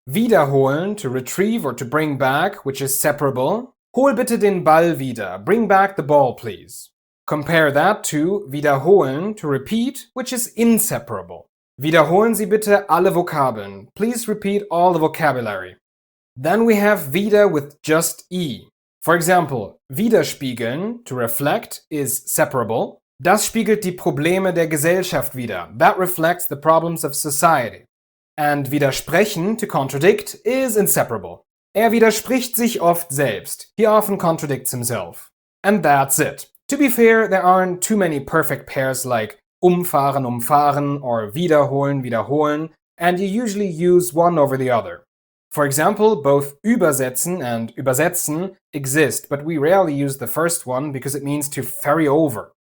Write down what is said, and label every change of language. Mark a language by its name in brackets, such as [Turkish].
[English] Wiederholen, to retrieve or to bring back, which is separable. [German] Hol bitte den Ball wieder, [English] bring back the ball please. Compare that to wiederholen, to repeat, which is inseparable. [German] Wiederholen Sie bitte alle Vokabeln. [English] Please repeat all the vocabulary. Then we have wieder with just E. For example, widerspiegeln, to reflect, is separable. [German] Das spiegelt die Probleme der Gesellschaft wider. [English] That reflects the problems of society. And widersprechen, to contradict, is inseparable. [German] Widerspricht sich oft selbst. [English] He often contradicts himself. And that's it. To be fair, there aren't too many perfect pairs like umfahren, umfahren, or wiederholen, wiederholen, and you usually use one over the other. For example, both übersetzen and übersetzen exist, but we rarely use the first one because it means to ferry over.